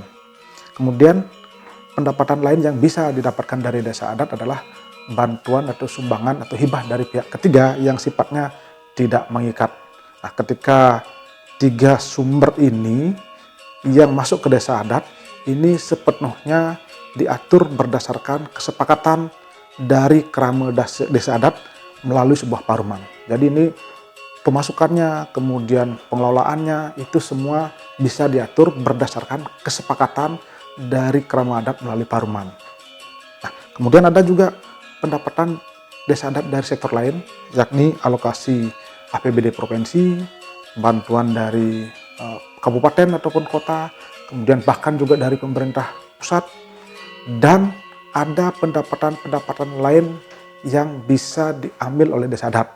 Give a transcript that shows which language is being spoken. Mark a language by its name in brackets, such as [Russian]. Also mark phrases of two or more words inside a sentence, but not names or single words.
[Indonesian] Kemudian pendapatan lain yang bisa didapatkan dari desa adat adalah bantuan atau sumbangan atau hibah dari pihak ketiga yang sifatnya tidak mengikat. Nah, ketika tiga sumber ini yang masuk ke desa adat, ini sepenuhnya diatur berdasarkan kesepakatan dari kerama desa adat melalui sebuah paruman. Jadi ini pemasukannya, kemudian pengelolaannya, itu semua bisa diatur berdasarkan kesepakatan dari kerama adat melalui paruman. Nah, kemudian ada juga pendapatan desa adat dari sektor lain, yakni alokasi APBD provinsi, bantuan dari kabupaten ataupun kota, kemudian bahkan juga dari pemerintah pusat, dan ada pendapatan-pendapatan lain yang bisa diambil oleh desa adat.